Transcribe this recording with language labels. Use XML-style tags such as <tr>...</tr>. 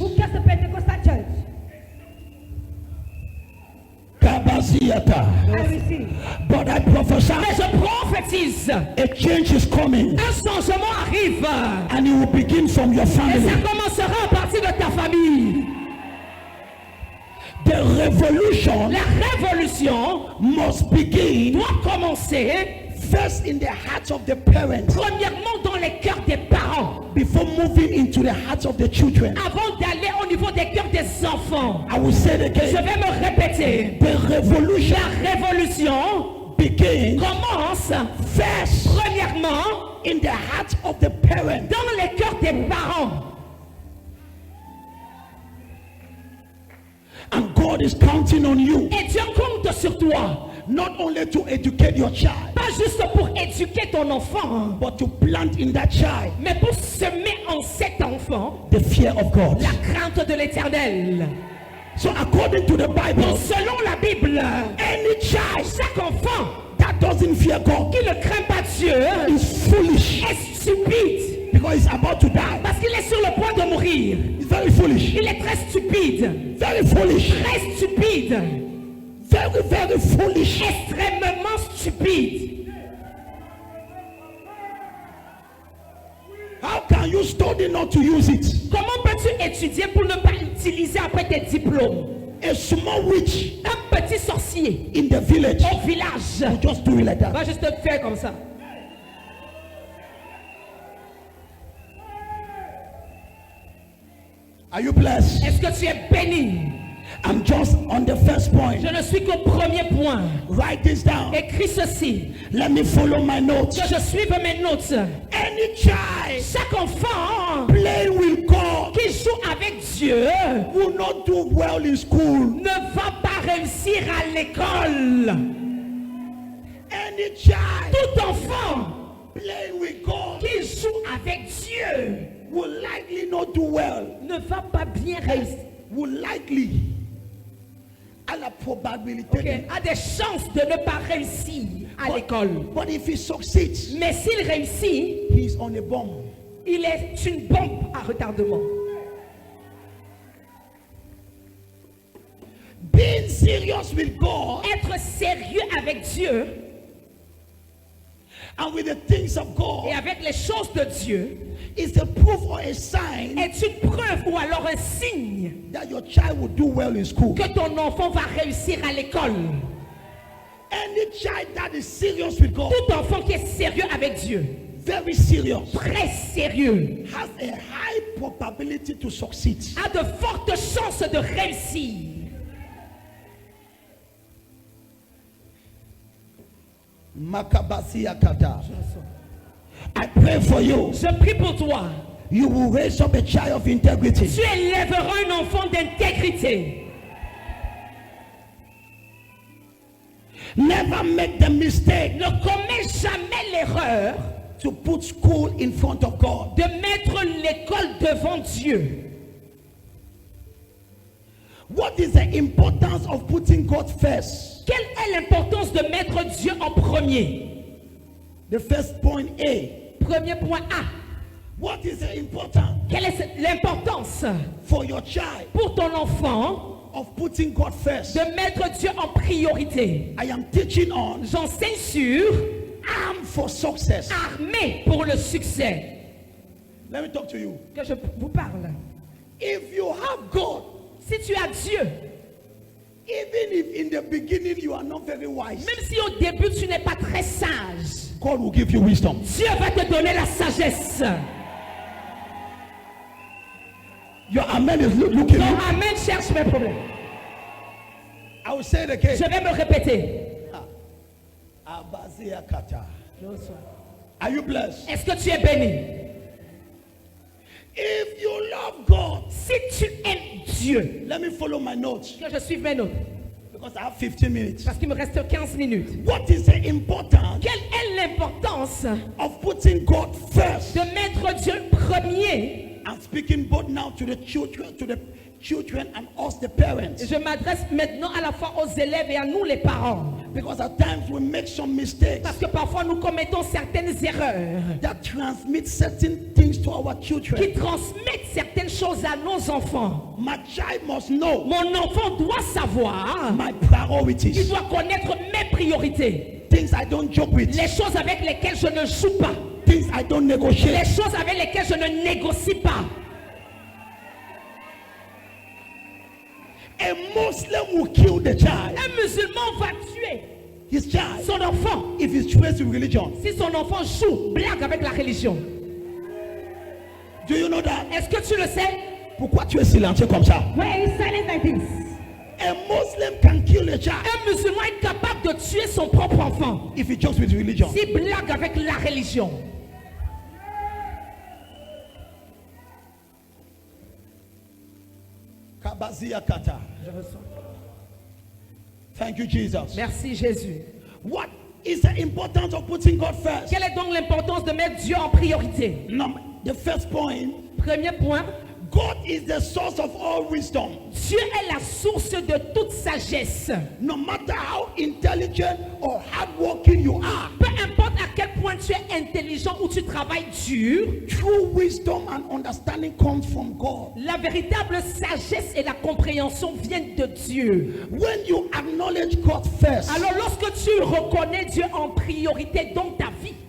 <en>Who does the Pentecostal church? Kabaziyata. I receive. But I prophesy</en> <fr>Mais je prophétise,</fr> <en>a change is coming</en> <fr>un changement arrive.</fr> <en>and it will begin from your</en> <fr>Et ça</fr> <en>family.</en> <fr>commencera à partir de ta famille.</fr> <en>The revolution</en> <fr>La révolution</fr> <en>must begin</en> <fr>doit commencer</fr> <en>first in the hearts of the parents</en> <fr>premièrement dans les cœurs des parents,</fr> <en>before moving into the hearts of the children.</en> <fr>avant d'aller au niveau des cœurs des enfants.</fr> <en>I will say it</en> <fr>Je</fr> <en>again.</en> <fr>vais me répéter.</fr> <en>The revolution</en> <fr>La révolution</fr> <en>begins</en> <fr>commence</fr> <en>first</en> <fr>premièrement</fr> <en>in the hearts of the parents.</en> <fr>dans les cœurs des parents.</fr> <en>And God is counting on you</en> <fr>Et Dieu compte sur toi,</fr> <en>not only to educate your child,</en> <fr>pas juste pour éduquer ton enfant,</fr> <en>but to plant in that child</en> <fr>mais pour semer en cet enfant</fr> <en>the fear of God.</en> <fr>la crainte de l'Éternel.</fr> <en>So according to the Bible,</en> <fr>Donc, selon la Bible,</fr> <en>any child</en> <fr>chaque enfant</fr> <en>that doesn't fear God</en> <fr>qui ne craint pas Dieu</fr> <en>is foolish</en> <fr>est stupide</fr> <en>because he's about to die.</en> <fr>parce qu'il est sur le point de mourir.</fr> <en>He's very foolish.</en> <fr>Il est très stupide,</fr> <en>Very foolish.</en> <fr>très stupide,</fr> <en>Very, very foolish.</en> <fr>extrêmement stupide.</fr> <en>How can you study not to use it?</en> <fr>Comment peux-tu étudier pour ne pas l'utiliser après tes diplômes?</fr> <en>A small witch</en> <fr>Un petit sorcier</fr> <en>in the village</en> <fr>au village</fr> <en>will just do it like that.</en> <fr>va juste faire comme ça.</fr> <en>Are you blessed?</en> <fr>Est-ce que tu es béni?</fr> <en>I'm just on the first point.</en> <fr>Je ne suis qu'au premier point.</fr> <en>Write this down.</en> <fr>Écris ceci.</fr> <en>Let me follow my notes.</en> <fr>Que je suive mes notes.</fr> <en>Any child</en> <fr>Chaque enfant</fr> <en>playing with God</en> <fr>qui joue avec Dieu</fr> <en>will not do well in school.</en> <fr>ne va pas réussir à l'école.</fr> <en>Any child</en> <fr>Tout enfant</fr> <en>playing with God</en> <fr>qui joue avec Dieu</fr> <en>will likely not do well.</en> <fr>ne va pas bien réussir.</fr> <en>Will likely,</en> <fr>à la probabilité.</fr> <en>Okay.</en> <fr>A des chances de ne pas réussir à l'école.</fr> <en>But if he succeeds,</en> <fr>Mais s'il réussit,</fr> <en>he's on a bomb.</en> <fr>il est une bombe à retardement.</fr> <en>Being serious with God</en> <fr>Être sérieux avec Dieu</fr> <en>and with the things of God</en> <fr>et avec les choses de Dieu</fr> <en>is a proof or a sign</en> <fr>est une preuve ou alors un signe</fr> <en>that your child will do well in school.</en> <fr>que ton enfant va réussir à l'école.</fr> <en>Any child that is serious with God,</en> <fr>Tout enfant qui est sérieux avec Dieu,</fr> <en>very serious,</en> <fr>très sérieux,</fr> <en>has a high probability to succeed.</en> <fr>a de fortes chances de réussir.</fr> <en>Makabasi Akata. I pray for you.</en> <fr>Je prie pour toi.</fr> <en>You will raise up a child of integrity.</en> <fr>Tu élèveras un enfant d'intégrité.</fr> <en>Never make the mistake</en> <fr>Ne commets jamais l'erreur</fr> <en>to put school in front of God.</en> <fr>de mettre l'école devant Dieu.</fr> <en>What is the importance of putting God first?</en> <fr>Quelle est l'importance de mettre Dieu en premier?</fr> <en>The first point A.</en> <fr>Premier point A.</fr> <en>What is the importance</en> <fr>Quelle est l'importance</fr> <en>for your child</en> <fr>pour ton enfant</fr> <en>of putting God first?</en> <fr>de mettre Dieu en priorité?</fr> <en>I am teaching on</en> <fr>J'enseigne sur</fr> <en>arm for success.</en> <fr>armé pour le succès.</fr> <en>Let me talk to you.</en> <fr>Que je vous parle.</fr> <en>If you have God,</en> <fr>Si tu as Dieu,</fr> <en>even if in the beginning you are not very wise,</en> <fr>même si au début tu n'es pas très sage,</fr> <en>God will give you wisdom.</en> <fr>Dieu va te donner la sagesse.</fr> <en>Your amen is looking.</en> <fr>Ton amen cherche mes problèmes.</fr> <en>I will say it again.</en> <fr>Je vais me répéter.</fr> <en>Abaziakata. Are you blessed?</en> <fr>Est-ce que tu es béni?</fr> <en>If you love God,</en> <fr>Si tu aimes Dieu,</fr> <en>let me follow my notes</en> <fr>que je suive mes notes,</fr> <en>because I have 15 minutes.</en> <fr>parce qu'il me reste 15 minutes.</fr> <en>What is the importance</en> <fr>Quelle est l'importance</fr> <en>of putting God first?</en> <fr>de mettre Dieu premier?</fr> <en>I'm speaking both now to the children and us, the parents.</en> <fr>Je m'adresse maintenant à la fois aux élèves et à nous les parents.</fr> <en>Because at times we make some mistakes</en> <fr>Parce que parfois nous commettons certaines erreurs</fr> <en>that transmit certain things to our children.</en> <fr>qui transmettent certaines choses à nos enfants.</fr> <en>My child must know</en> <fr>Mon enfant doit savoir,</fr> <en>my</en> <fr>il</fr> <en>priorities,</en> <fr>doit connaître mes priorités.</fr> <en>things I don't joke with,</en> <fr>Les choses avec lesquelles je ne joue pas.</fr> <en>things I don't</en> <fr>Les</fr> <en>negotiate.</en> <fr>choses avec lesquelles je ne négocie pas.</fr> <en>A Muslim will kill the child,</en> <fr>Un musulman va tuer</fr> <en>his child,</en> <fr>son enfant</fr> <en>if he's trained in religion.</en> <fr>si son enfant joue, blague avec la religion.</fr> <en>Do you know that?</en> <fr>Est-ce que tu le sais? Pourquoi tu es silencieux comme ça?</fr> <en>Why is silent like this? A Muslim can kill a child</en> <fr>Un musulman est capable de tuer son propre enfant</fr> <en>if he jokes with religion.</en> <fr>s'il blague avec la religion. Kabazia kata. Je ressens.</fr> <en>Thank you, Jesus.</en> <fr>Merci Jésus.</fr> <en>What is the importance of putting God first?</en> <fr>Quelle est donc l'importance de mettre Dieu en priorité?</fr> <en>The first point,</en> <fr>Premier point,</fr> <en>God is the source of all wisdom.</en> <fr>Dieu est la source de toute sagesse.</fr> <en>No matter how intelligent or hardworking you are,</en> <fr>Peu importe à quel point tu es intelligent ou tu travailles dur,</fr> <en>true wisdom and understanding comes from God.</en> <fr>la véritable sagesse et la compréhension viennent de Dieu.</fr> <en>When you acknowledge God first,</en> <fr>Alors lorsque tu reconnais Dieu en priorité dans ta vie,</fr>